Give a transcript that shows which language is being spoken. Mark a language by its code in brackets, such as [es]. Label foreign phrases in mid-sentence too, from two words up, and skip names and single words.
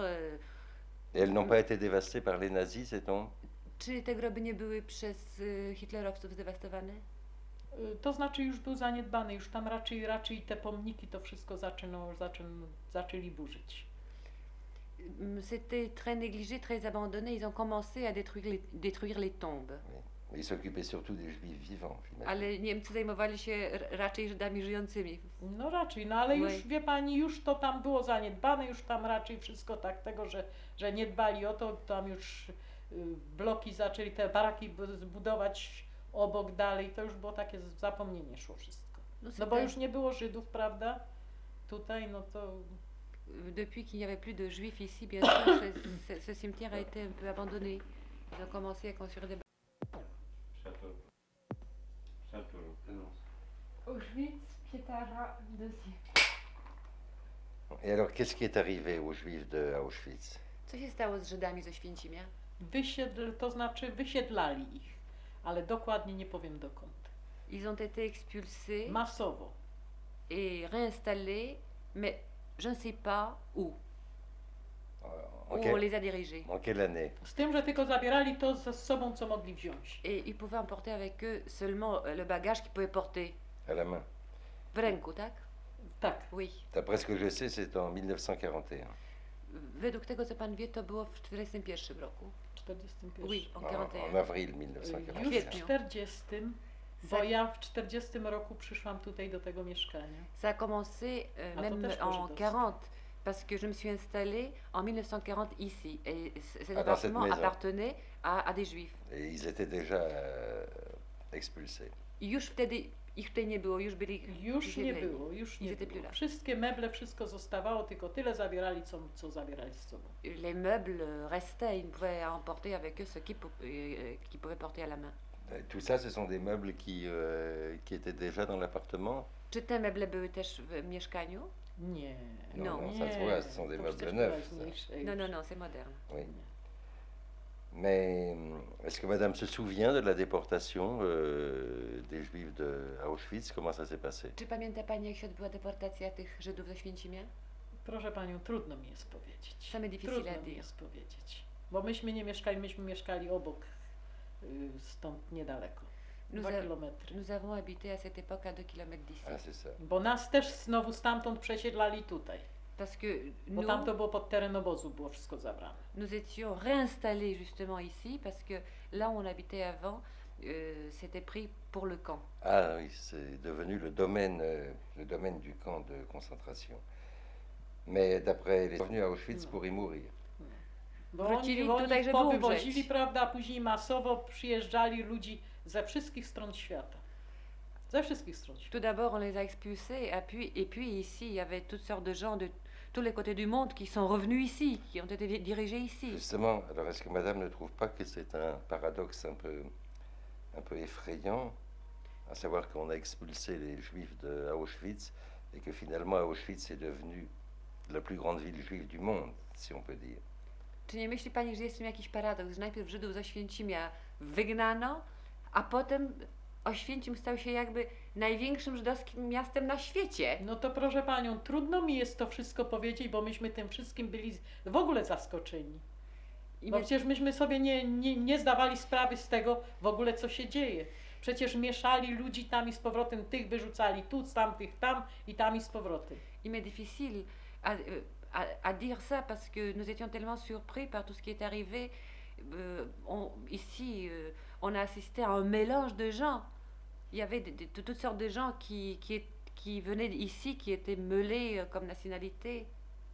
[fr] Et elles n'ont pas été dévastées par les nazis, ces tombes? [pl] Czy te groby nie były przez hitlerowców zdewastowane? To znaczy już był zaniedbany, już tam raczej te pomniki to wszystko zaczęli burzyć. [fr] C'était très négligé, très abandonné. Ils ont commencé à détruire les tombes. Oui. Ils s'occupaient surtout des juifs vivants, j'imagine. [pl] Ale Niemcy zajmowali się raczej Żydami żyjącymi. No raczej, no ale już [fr] Oui. [pl] wie pani, już to tam było zaniedbane, już tam raczej wszystko tak tego, że nie dbali o to, tam już bloki zaczęli, te baraki zbudować obok dalej, to już było takie zapomnienie szło wszystko. No bo już nie było Żydów, prawda? Tutaj, no to... [fr] Depuis qu'il n'y avait plus de juifs ici, bien sûr, ce cimetière a été un peu abandonné. Ils ont commencé à construire des Château. Auschwitz, Pietara, deuxième. Et alors, qu'est-ce qui est arrivé aux juifs de Auschwitz? [pl] Co się stało z Żydami z Oświęcimia? To znaczy wysiedlali ich, ale dokładnie nie powiem dokąd. [fr] Ils ont été expulsés [pl] Masowo. [fr] et réinstallés, mais je ne sais pas où. Où on les a dirigés. En quelle année? [pl] Z tym, że tylko zabierali to ze sobą, co mogli wziąć. [fr] Et ils pouvaient emporter avec eux seulement le bagage qu'ils pouvaient porter. À la main. [pl] W ręku, tak? Tak. [fr] Oui. D'après ce que je sais, c'est en 1941. [pl] Według tego, co pan wie, to było w 1941 roku. 41. [fr] Oui, en En 41. avril [pl] Już 1941. w 40, bo ja w 40 roku przyszłam tutaj do tego mieszkania. [fr] Ça a commencé Ah, même peut-être que je en dois- 40, parce que je me suis installée en 1940 ici. Et cet Ah, dans cette appartement maison. appartenait à des juifs. Et ils étaient déjà expulsés. [pl] I już wtedy ich tutaj nie było, już byli Już nie wysiedleni. było, już nie [fr] Ils étaient plus [pl] było. [fr] là. [pl] Wszystkie meble, wszystko zostawało, tylko tyle zabierali, co zabierali z sobą. [fr] Les meubles restaient, ils pouvaient emporter avec eux ce qu'ils pouvaient porter à la main. Tout ça, ce sont des meubles qui étaient déjà dans l'appartement? [pl] Czy te meble były też w mieszkaniu? Nie. [fr] Non, Non. non, ça se voit, ce sont des [pl] to [fr] meubles [pl] przecież [fr] neufs. ça. [pl] najważniejsze [fr] Non, [pl] już. [fr] non, non, c'est moderne. Oui. Mais est-ce que madame se souvient de la déportation des juifs de Auschwitz? Comment ça s'est passé? [pl] Czy pamięta pani, jak się odbyła deportacja tych Żydów z Oświęcimia? Proszę panią, trudno mi jest powiedzieć. [fr] Same difficile [pl] Trudno [fr] à [pl] mi [fr] dire. [pl] jest powiedzieć. Bo myśmy nie mieszkali, myśmy mieszkali obok, stąd niedaleko. [fr] Nous, [pl] 2 a- kilometry. [fr] nous avons habité à cette époque à 2 km d'ici. Ah, c'est ça. [pl] Bo nas też znowu stamtąd przesiedlali tutaj. [fr] Parce que [pl] Bo [fr] nous, [pl] tam to było pod teren obozu, było wszystko zabrane. [fr] nous étions réinstallés justement ici, parce que là où on habitait avant, c'était pris pour le camp. Ah oui, c'est devenu le domaine du camp de concentration. Mais d'après les revenus à Auschwitz pour y mourir. [pl] Bo Wrócili oni tutaj, żeby powywozili, umrzeć. prawda, a później masowo przyjeżdżali ludzi ze wszystkich stron świata. Ze wszystkich stron świata. [fr] Tout d'abord, on les a expulsés, et puis ici, il y avait toutes sortes de gens de tous les côtés du monde qui sont revenus ici, qui ont été dirigés ici. Justement, alors est-ce que madame ne trouve pas que c'est un paradoxe un peu effrayant, à savoir qu'on a expulsé les juifs de Auschwitz et que finalement Auschwitz est devenu la plus grande ville juive du monde, si on peut dire. [pl] Czy nie myśli pani, że jest w tym jakiś paradoks, że najpierw Żydów z Oświęcimia wygnano, a potem Oświęcim stał się jakby największym żydowskim miastem na świecie? No to proszę panią, trudno mi jest to wszystko powiedzieć, bo myśmy tym wszystkim byli w ogóle zaskoczeni. I Bo my- przecież myśmy sobie nie zdawali sprawy z tego w ogóle, co się dzieje. Przecież mieszali ludzi tam i z powrotem, tych wyrzucali tu, z tamtych tam i tam i z powrotem. [fr] il m'est difficile à dire ça parce que nous étions tellement surpris par tout ce qui est arrivé. Ici, on a assisté à un mélange de gens. Il y avait de toutes sortes de gens qui venaient ici, qui étaient mêlés comme nationalité.